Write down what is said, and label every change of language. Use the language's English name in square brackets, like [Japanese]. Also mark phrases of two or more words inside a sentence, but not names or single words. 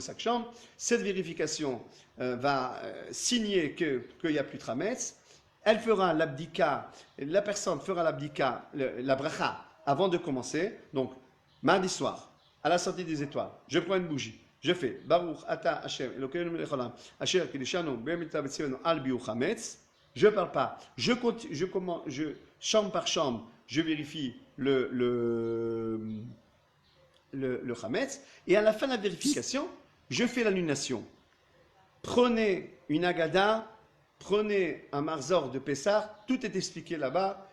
[French] Cette vérification va signer qu'il n'y a plus de chametz. Elle fera l'abdika, la personne fera l'abdika, la bracha, avant de commencer. Donc, mardi soir, à la sortie des étoiles, je prends une bougie. Je fais [Hebrew] ברוך אתה ה׳ אלוקינו מלך העולם אשר קדשנו במצוותיו וציוונו על ביעור חמץ. [French] Je ne parle pas. Chambre par chambre, je vérifie le chametz. Et à la fin de la vérification, je fais l'annulation. Prenez une agada, prenez un marzor de Pessah, tout est expliqué là-bas.